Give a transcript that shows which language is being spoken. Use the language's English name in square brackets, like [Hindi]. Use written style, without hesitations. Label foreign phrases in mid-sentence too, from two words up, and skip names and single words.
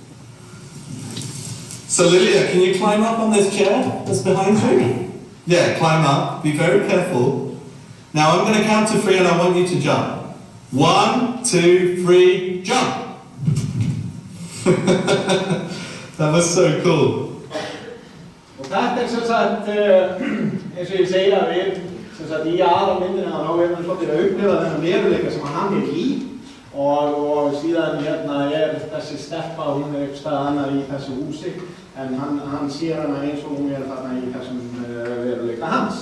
[English] So Lilia, can you climb up on this chair that's behind you? Yeah, climb up. Be very careful. Now I'm going to count to 3 and I want you to jump. 1, 2, 3, jump! That was so cool. [Icelandic] Og þetta sem sagt, eins og ég segja við, sem sagt í aðalmyndinni þá erum við svolítið að upplifa þennan veruleika sem hann er í og síðan hérna þessi stelpa, hún einhvers staðar annað í þessu húsi, en hann sér hana eins og hún þarna í þessum veruleika hans.